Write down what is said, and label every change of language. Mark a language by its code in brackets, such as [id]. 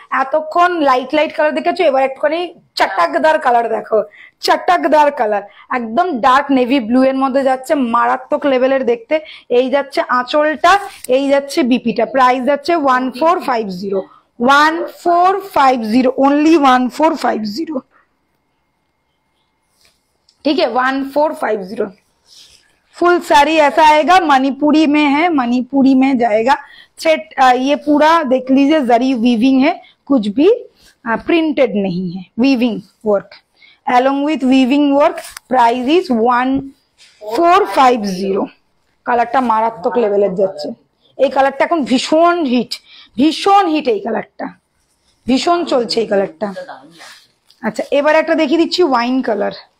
[bn] এতক্ষণ light light colour দেখেছো, এবার একটুখানি চটকদার কালার দেখো, চটকদার কালার, একদম ডার্ক নেভি ব্লু এর মধ্যে যাচ্ছে, মারাত্মক লেভেলের দেখতে। এই যাচ্ছে আঁচলটা, এই যাচ্ছে বিপিটা, প্রাইস যাচ্ছে 1450, 1450, ओनली 1450, ठीक है, 1450। [hi] फुल साड़ी ऐसा आएगा, मणिपुरी में है, मणिपुरी में जाएगा। थ्रेड ये पूरा देख लीजिए, जरी वीविंग है, कुछ भी प्रिंटेड नहीं है, weaving work [en] along with weaving work। [hi] Price is 1450। [bn] কালারটা মারাত্মক লেভেলের যাচ্ছে, এই কালারটা এখন ভীষণ হিট, ভীষণ হিট, এই কালারটা ভীষণ চলছে, এই কালারটা। আচ্ছা, এবার একটা দেখিয়ে দিচ্ছি ওয়াইন কালার।